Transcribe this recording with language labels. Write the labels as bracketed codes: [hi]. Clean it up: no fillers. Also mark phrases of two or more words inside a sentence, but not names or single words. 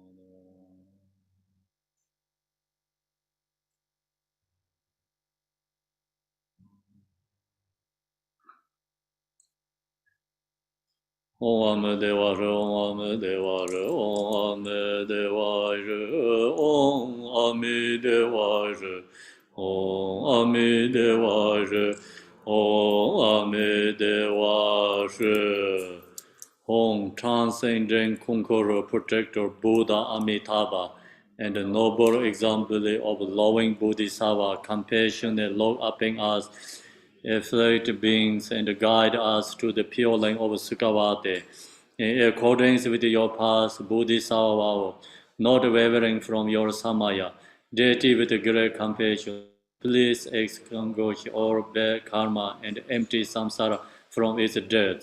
[sa] Om Amedevaro, Om Amedevaro, Om Amedevaro, Om Amedevaro, Om Amedevaro, Om Amedevaro. [en] Om transcendent conqueror, protector, Buddha Amitabha, and the noble example of loving Bodhisattva, compassionate, love upping us, afflict beings, and guide us to the pure lane of Sukhavati. In accordance with your path, Bodhisattva, not wavering from your Samaya, deity with great compassion, please extinguish all bad karma and empty samsara from its depths.